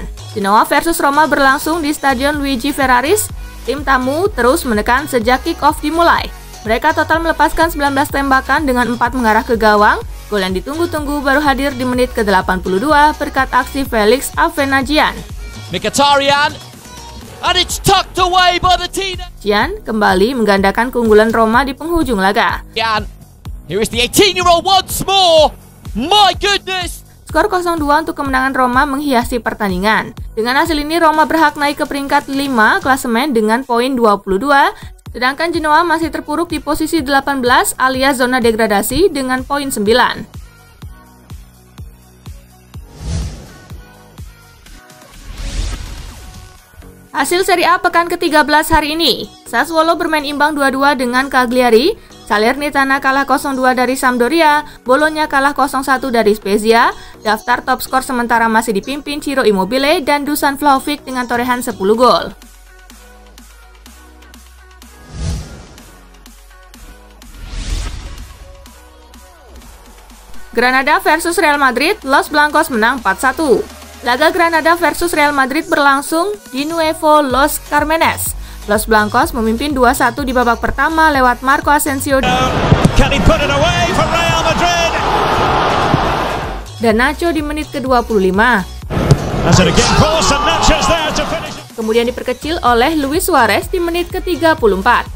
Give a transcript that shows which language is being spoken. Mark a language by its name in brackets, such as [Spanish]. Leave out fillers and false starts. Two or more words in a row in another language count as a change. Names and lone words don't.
[Indonesian] Genoa versus Roma berlangsung di Stadion Luigi Ferraris. Tim tamu terus menekan sejak kick-off dimulai. Mereka total melepaskan 19 tembakan dengan 4 mengarah ke gawang. Gol yang ditunggu-tunggu baru hadir di menit ke-82 berkat aksi Felix Avenagian. [English] Mkhitaryan, and it's tucked away by the Tina. [Indonesian] Gian kembali menggandakan keunggulan Roma di penghujung laga. [English] Here is the 18-year-old once more. My goodness. [Indonesian] Skor 0-2 untuk kemenangan Roma menghiasi pertandingan. Dengan hasil ini Roma berhak naik ke peringkat 5 klasemen dengan poin 22, sedangkan Genoa masih terpuruk di posisi 18 alias zona degradasi dengan poin 9. Hasil Serie A pekan ke-13 hari ini, Sassuolo bermain imbang 2-2 dengan Cagliari, Salernitana kalah 0-2 dari Sampdoria, Bologna kalah 0-1 dari Spezia. Daftar top skor sementara masih dipimpin Ciro Immobile dan Dusan Vlahovic dengan torehan 10 gol. Granada versus Real Madrid, Los Blancos menang 4-1. Laga Granada versus Real Madrid berlangsung di Nuevo Los Carmenes. Los Blancos memimpin 2-1 di babak pertama lewat Marco Asensio dan Nacho di menit ke-25. Kemudian diperkecil oleh Luis Suarez di menit ke-34.